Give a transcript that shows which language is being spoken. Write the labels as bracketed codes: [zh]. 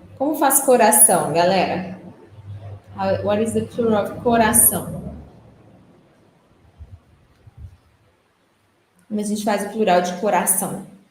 [pt] Como faz coração, galera? [en] What is the plural of coração? [pt] Como a gente faz o plural de coração?